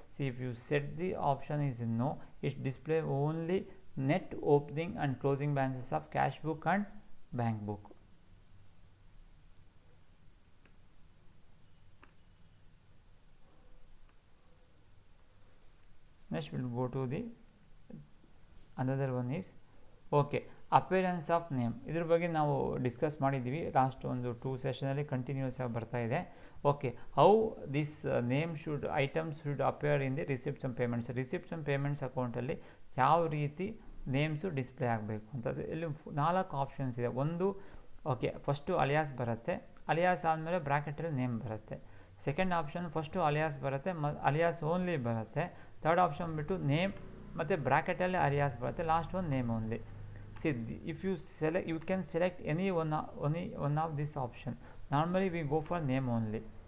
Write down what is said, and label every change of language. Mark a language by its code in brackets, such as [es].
[en] See, if you set the option is no, it display only net opening and closing balances of cash book and bank book. Next we will go to the another one is appearance of name. [kn] ಇದ್ರ ಬಗ್ಗೆ ನಾವು discuss ಮಾಡಿದ್ದೀವಿ last ಒಂದು 2 ಸೆಷನಲ್ಲಿ continuous ಆಗಿ ಬರ್ತಾ ಇದೆ. [en] How this name items should appear in the receipts and payments. [kn] Receipts and payments ಅಕೌಂಟಲ್ಲಿ ಯಾವ ರೀತಿ ನೇಮ್ಸು ಡಿಸ್ಪ್ಲೇ ಆಗಬೇಕು ಅಂತ ಇಲ್ಲಿ 4 ಆಪ್ಷನ್ಸ್ ಇದೆ. ಒಂದು ಫಸ್ಟು ಅಲಿಯಾಸ್ ಬರುತ್ತೆ, ಅಲಿಯಾಸ್ ಆದಮೇಲೆ ಬ್ರ್ಯಾಕೆಟಲ್ಲಿ ನೇಮ್ ಬರುತ್ತೆ. ಸೆಕೆಂಡ್ ಆಪ್ಷನ್ ಫಸ್ಟು ಅಲಿಯಾಸ್ ಬರುತ್ತೆ, ಅಲಿಯಾಸ್ ಓನ್ಲಿ ಬರುತ್ತೆ. ಥರ್ಡ್ ಆಪ್ಷನ್ ಬಿಟ್ಟು ನೇಮ್ ಮತ್ತು ಬ್ರ್ಯಾಕೆಟಲ್ಲಿ ಅಲಿಯಾಸ್ ಬರುತ್ತೆ, ಲಾಸ್ಟ್ ಒಂದು name only. [en] See, if you select, you can select any one of this option. Normally we go for name only.